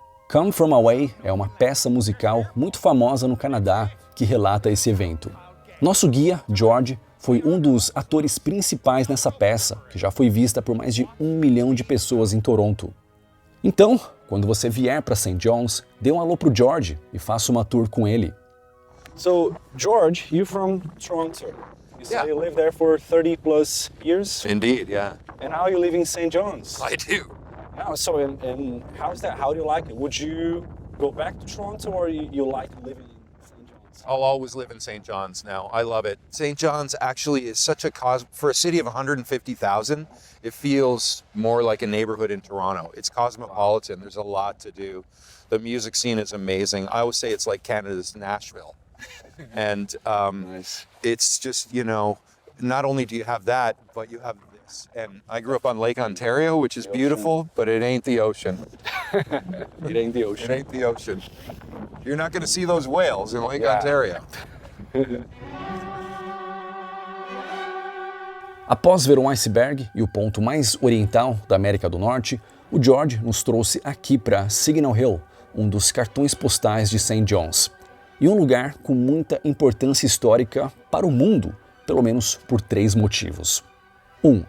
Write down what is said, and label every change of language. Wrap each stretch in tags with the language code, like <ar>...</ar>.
<pt>Come From Away é uma peça musical muito famosa no Canadá que relata esse evento. Nosso guia, George, foi um dos atores principais nessa peça, que já foi vista por mais de 1 milhão de pessoas em Toronto. Então, quando você vier para St. John's, dê um alô pro George e faça uma tour com ele.</pt> <en>So, George, you're from Toronto. You say Yeah. you lived there for 30 plus years? Indeed, yeah. And now you live in St. John's. I do. Oh, so, and how's that? How do you like it? Would you go back to Toronto or you like living in St. John's? I'll always live in St. John's now. I love it. St. John's actually is such a for a city of 150,000, it feels more like a neighborhood in Toronto. It's cosmopolitan. There's a lot to do. The music scene is amazing. I always say it's like Canada's Nashville. And Nice. it's just, not only do you have that, but you have this. And I grew up on Lake Ontario, which is beautiful, but it ain't the ocean. It ain't the It ocean. ain't the ocean. You're not going to see those whales in Lake Yeah. Ontario.</en> <pt>Após ver o iceberg e o ponto mais oriental da América do Norte, o George nos trouxe aqui para Signal Hill, um dos cartões postais de St. John's, e um lugar com muita importância histórica para o mundo, pelo menos por 3 motivos. 1.</pt>